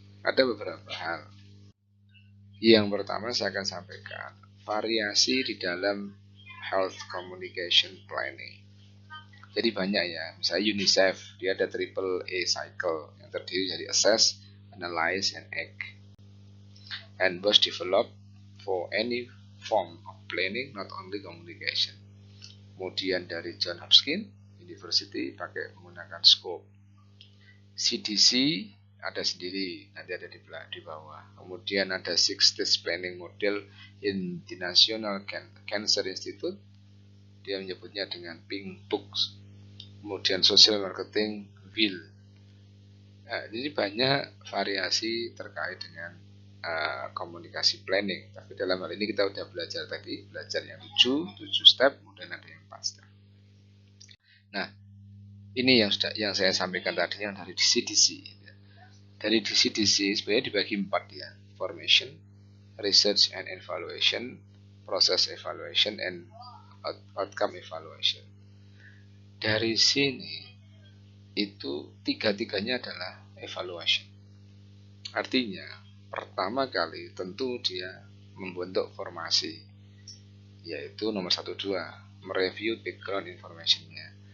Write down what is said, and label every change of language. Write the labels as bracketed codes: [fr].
[id] Ada beberapa hal. Yang pertama saya akan sampaikan variasi di dalam health communication planning. Jadi banyak ya, misalnya UNICEF, dia ada triple A cycle yang terdiri dari [en] assess, analyze, and act. And was developed for any form of planning, not only communication. [id] Kemudian dari Johns Hopkins University pakai menggunakan scope. CDC ada sendiri, nanti ada di bawah. Kemudian ada Six Stage Planning Model in the National Cancer Institute, dia menyebutnya dengan Pink Books. Kemudian Social Marketing Wheel. Nah, ini banyak variasi terkait dengan komunikasi planning. Tapi dalam hal ini kita udah belajar yang 7 step, kemudian ada yang 4 step. Nah, ini yang saya sampaikan tadi yang dari CDC. Dari CDC sebenarnya dibagi 4 ya. [en] Formation, Research and Evaluation, Process Evaluation, and Outcome Evaluation. [id] Dari sini itu tiga-tiganya adalah evaluation. Artinya pertama kali tentu dia membentuk formasi, yaitu nomor 1-2 mereview background information-nya.